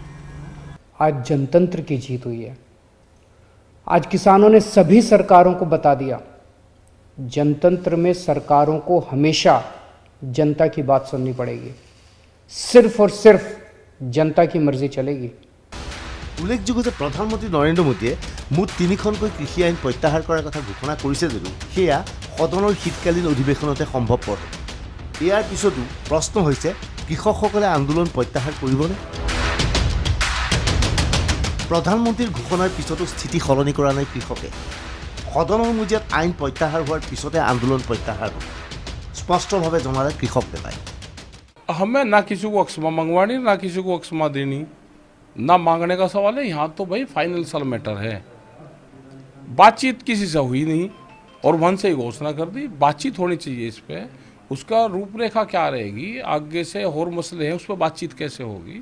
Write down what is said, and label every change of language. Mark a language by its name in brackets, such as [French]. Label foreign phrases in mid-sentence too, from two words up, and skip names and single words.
[Hindi] आज जनतंत्र की जीत हुई है। आज किसानों ने सभी सरकारों को बता दिया, जनतंत्र में सरकारों को हमेशा जनता की बात सुननी पड़ेगी, सिर्फ और सिर्फ जनता की मर्जी चलेगी। [Assamese] উল্লেখযোগ্য যে প্ৰধানমন্ত্ৰী নৰেন্দ্ৰ মোদীয়ে মুঠ 3খনকৈ কৃষি আইন প্ৰত্যাহাৰ কৰাৰ কথা ঘোষণা কৰিছে যদিও সেয়া সদনৰ শীতকালীন অধিৱেশনতে সম্ভৱপৰ। ইয়াৰ পিছতো প্ৰশ্ন হৈছে কৃষকসকলে আন্দোলন প্ৰত্যাহাৰ কৰিবনে? প্ৰধানমন্ত্ৰীৰ ঘোষণাৰ পিছতো স্থিতি সলনি কৰা নাই কৃষকে। সদনৰ মজিয়াত আইন প্ৰত্যাহাৰ হোৱাৰ পিছতে আন্দোলন প্ৰত্যাহাৰ হ'ব, স্পষ্টভাৱে জনালে কৃষক নেতাই। [Hindi] हमें ना किसी को अक्षमा मंगवानी ना किसी को अक्षमा देनी, ना मांगने का सवाल है। यहाँ तो भाई [English] financial matter [Hindi] है। बातचीत किसी से हुई नहीं और मन से ही घोषणा कर दी। बातचीत होनी चाहिए इस पे, उसका रूपरेखा क्या रहेगी, आगे से और मसले हैं उस पर बातचीत कैसे होगी।